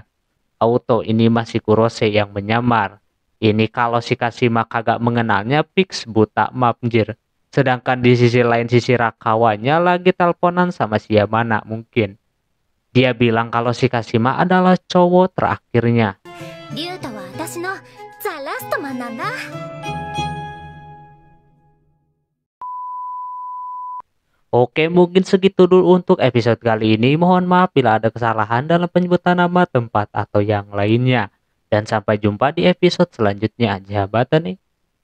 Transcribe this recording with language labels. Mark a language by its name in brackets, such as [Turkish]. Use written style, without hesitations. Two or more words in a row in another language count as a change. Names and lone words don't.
[Indonesian] Auto ini masih Kurose yang menyamar. Ini kalau si Kashima kagak mengenalnya fix buta mapjir. Sedangkan di sisi lain si Shirakawanya lagi teleponan sama si Yamana mungkin. Dia bilang kalau si Kashima adalah cowok terakhirnya. [Japanese] リュウタは私のザ・ラストマンなんだ。 [Indonesian] Oke, mungkin segitu dulu untuk episode kali ini. Mohon maaf bila ada kesalahan dalam penyebutan nama, tempat, atau yang lainnya. Dan sampai jumpa di episode selanjutnya.